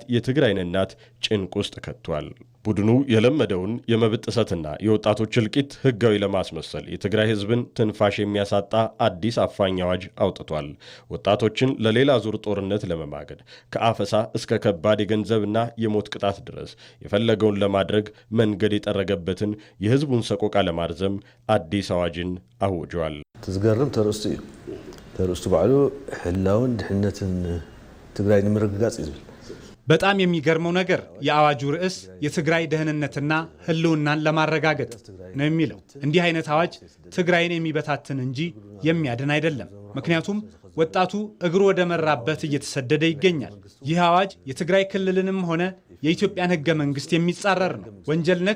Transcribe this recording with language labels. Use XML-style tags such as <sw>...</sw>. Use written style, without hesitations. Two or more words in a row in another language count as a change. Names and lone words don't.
<am>የትግራይን እናት ጭንቅ ውስጥ ከቷል። ቡድኑ የለመደውን የመብት ጥሰትና የወጣቶች እልቂት ህጋዊ ለማስመሰል የትግራይ ህዝብን ትንፋሽ የሚያሳጣ አዲስ አፋኝ አዋጅ አውጥቷል። ወጣቶችን ለሌላ ዙር ጦርነት ለመማገድ ከአፈሳ እስከ ከባድ የገንዘብና የሞት ቅጣት ድረስ የፈለገውን ለማድረግ መንገድ የጠረገበትን የህዝቡን ሰቆቃ ለማርዘም አዲስ አዋጅን አውጇል።</am> <ti>ተዝገርም ተርእስቱ እዩ። ተርእስቱ ባዕሉ ህላውን ድህነትን ትግራይ ንምርግጋጽ ይዝብል።</ti> <am>በጣም የሚገርመው ነገር የአዋጁ ርዕስ የትግራይ ደህንነትና ህልውናን ለማረጋገጥ ነው የሚለው። እንዲህ አይነት አዋጅ ትግራይን የሚበታትን እንጂ የሚያድን አይደለም። ምክንያቱም ወጣቱ እግሩ ወደ መራበት እየተሰደደ ይገኛል። ይህ አዋጅ የትግራይ ክልልንም ሆነ የኢትዮጵያን ህገ መንግስት የሚጻረር ነው። ወንጀል ነክ</am>